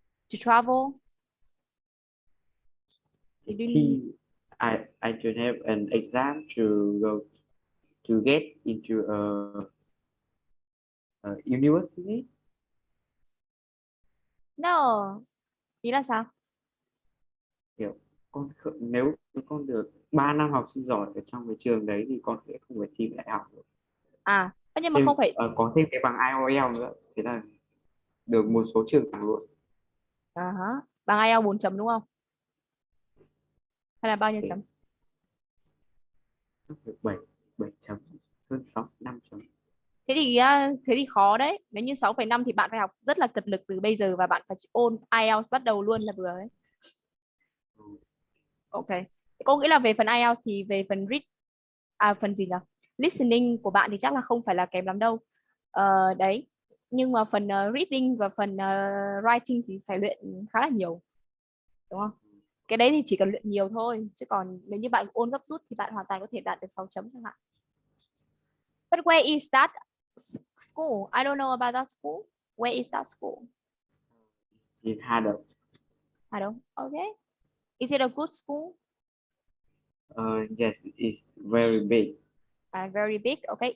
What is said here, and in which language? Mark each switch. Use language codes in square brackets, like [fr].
[en] travel. I don't have an exam to go to get into a university. [vi] No. Ý là sao? Kiểu nếu con được 3 năm học sinh giỏi ở trong cái trường đấy thì con sẽ không phải thi đại học nữa. Nhưng mà không phải có thêm cái bằng IELTS nữa, thế là được một số trường thẳng luôn. Bằng IELTS 4 chấm đúng không? Hay là bao nhiêu chấm? 7 chấm, hơn 6, 5 chấm. Thế thì khó đấy. Nếu như 6,5 thì bạn phải học rất là cật lực từ bây giờ và bạn phải ôn IELTS bắt đầu luôn là vừa đấy. Ok. Cô nghĩ là về phần IELTS thì về phần phần gì nhỉ? Listening của bạn thì chắc là không phải là kém lắm đâu. Đấy. Nhưng mà phần reading và phần writing thì phải luyện khá là nhiều. Đúng không? Cái đấy thì chỉ cần luyện nhiều thôi, chứ còn nếu như bạn ôn gấp rút thì bạn hoàn toàn có thể đạt được 6 chấm chẳng hạn. [en] But where is that school? I don't know about that school. Where is that school? In Hà I don't. Okay. Is it a good school? Yes, it's very big. Very big. Okay.